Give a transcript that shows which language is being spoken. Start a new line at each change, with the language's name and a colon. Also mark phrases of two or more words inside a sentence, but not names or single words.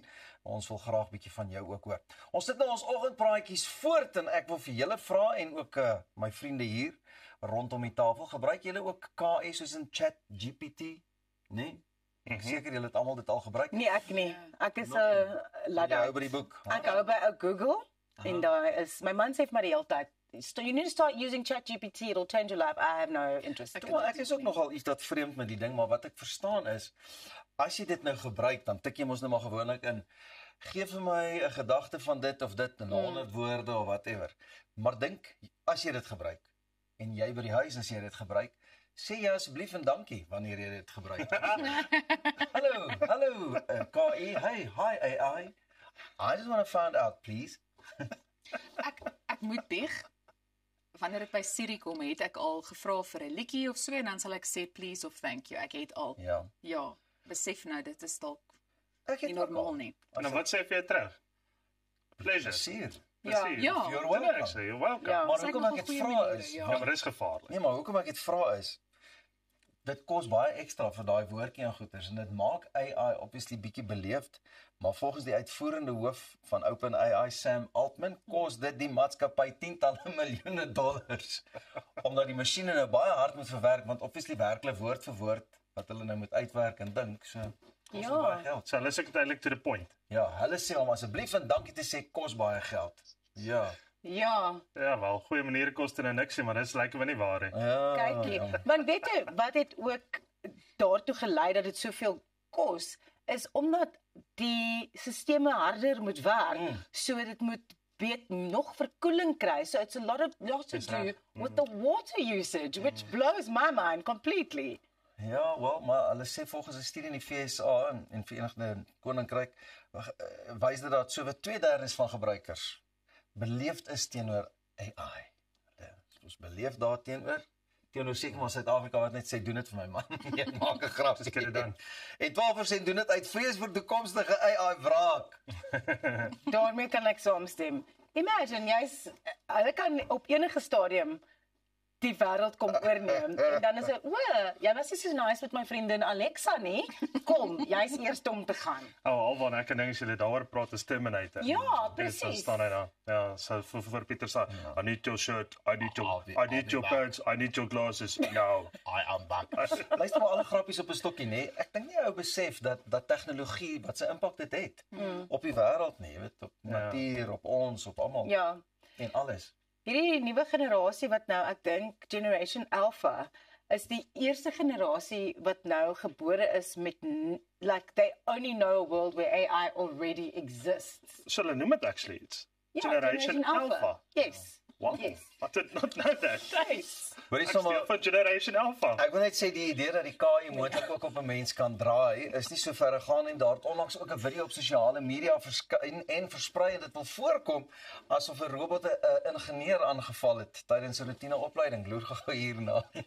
Afrikaans: Ons wil graag 'n bietjie van jou ook hoor. Ons sit nou ons oggendpraatjies voort en ek wil vir julle vra en ook my vriende hier rondom die tafel, gebruik julle ook KI soos in ChatGPT? Nee? Ek seker julle het almal dit al gebruik. Nee, ek nie. Ek is 'n Jy hou by die boek. Ek hou by Google en daar is my man sê vir my die hele tyd,
English: you need to start using ChatGPT, it'll change your life. I have no interest in
Afrikaans: Ek is ook nogal iets dat vreemd met die ding, maar wat ek verstaan is, as jy dit nou gebruik, dan tik jy mos nou maar gewoonlik in, gee vir my 'n gedagte van dit of dit in 100 woorde of whatever. Maar dink, as jy dit gebruik, en jy by die huis as jy dit gebruik, sê jy asseblief en dankie wanneer jy dit gebruik. Hallo, KI, hi AI.
English: I just want to find out, please.
Afrikaans: Ek moet bieg. Wanneer dit by Siri kom, het ek al gevra vir 'n liedjie of so en dan sal ek sê please of
English: thank you.
Afrikaans: Ek het al. Ja, besef nou dit is dalk nie normaal nie. En wat sê vir jou terug? Pleasure. Plesier. Ja.
English: You're welcome. You're welcome.
Afrikaans: Ja. Maar hoekom ek dit vra is, Ja, maar dit is gevaarlik. nee, maar hoekom ek dit vra is, dit kos baie ekstra vir daai woordjie en goeders en dit maak AI obviously bietjie beleefd, maar volgens die uitvoerende hoof van OpenAI, Sam Altman, kos dit die maatskappy tientalle miljoene dollars omdat die masjiene nou baie hard moet verwerk, want obviously werk hulle woord vir woord wat hulle nou moet uitwerk en dink, so kos Ja. baie geld. So hulle is eintlik
English: to the point.
Afrikaans: Ja, hulle sê om asseblief en dankie te sê kos baie geld. Ja. Ja, Ja, wel, goeie maniere kos dit nou niks nie, maar dit is lekker nie waar nie. Ja. kykie. Want weet jy wat het ook daartoe gelei dat dit soveel kos, is omdat die sisteme harder moet werk, so dit moet nog verkoeling kry.
English: So it's a lot to do with the water usage, which blows my mind completely.
Afrikaans: Ja, wel, maar hulle sê volgens 'n studie in die VSA en Verenigde Koninkryk wys dit dat sowat 2/3 van gebruikers beleefd is teenoor AI. Hulle is beleefd daarteenoor seker maar Suid-Afrika wat net sê doen dit vir my man. Nee, maak 'n grap. Dis dit dan. En 12% doen dit uit vrees vir toekomstige AI wraak. Daarmee kan ek saamstem. Imagine, hulle kan op enige stadium die wêreld kom oorneem en dan is dit, jy was nie so nice met my vriendin Alexa nie. Kom, jy's eers om te gaan. Alwaar ek dink as jy daaroor praat is Terminator. Ja, Dit presies. staan hy daar. Ja, so vir Pieter sê,
English: I need your shirt, I need your pants, I need your glasses. No. I am back.
Afrikaans: Luister maar alle grappies op 'n stokkie, nê. Ek dink nie ou besef dat tegnologie wat sy impak dit het op die wêreld nie, jy weet, op natuur, op ons, op almal Ja. en alles. Hierdie nuwe generasie wat nou, ek dink Generation Alpha, is die eerste generasie wat nou gebore is met
English: like they only know a world where AI already exists.
Afrikaans: So hulle noem dit actually iets. Ja, Generation Alpha.
English: Yes. What? Yes. I did not know that. Yes.
Afrikaans: Hoorie Ek sommer steek van Generation Alpha. Ek wil net sê die idee dat die KI moontlik ook op 'n mens kan draai is nie so ver gegaan en daar het onlangs ook 'n video op sosiale media verskyn en versprei en dit wil voorkom asof 'n robot 'n ingenieur aangeval het tydens 'n roetine opleiding. Loer gou hierna.